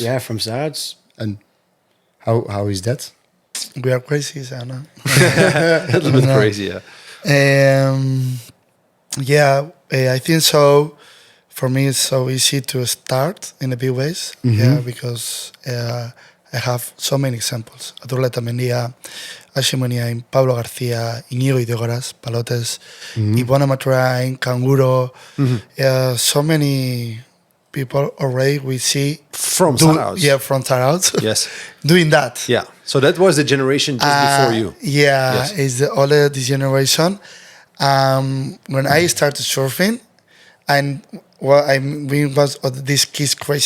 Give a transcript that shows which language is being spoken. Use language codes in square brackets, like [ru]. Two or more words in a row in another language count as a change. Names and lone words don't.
[en] Yeah, from Zarautz. And how is that? We are crazy, Sana. A little bit crazy, yeah. I think so. For me, it's so easy to start in the big ways. Yeah, because I have so many examples. Aturleta Mendia, Ashimonia, Pablo García, Inigo Idegoras, Palotes, Ivona Maturain, Canguro. So many people already we see From Zarautz. Yeah, from Zarautz. Yes. Doing that. Yeah. So that was the generation just before you. Yeah, Yes. it's the older this generation. When I started surfing, and we was these kids crazy.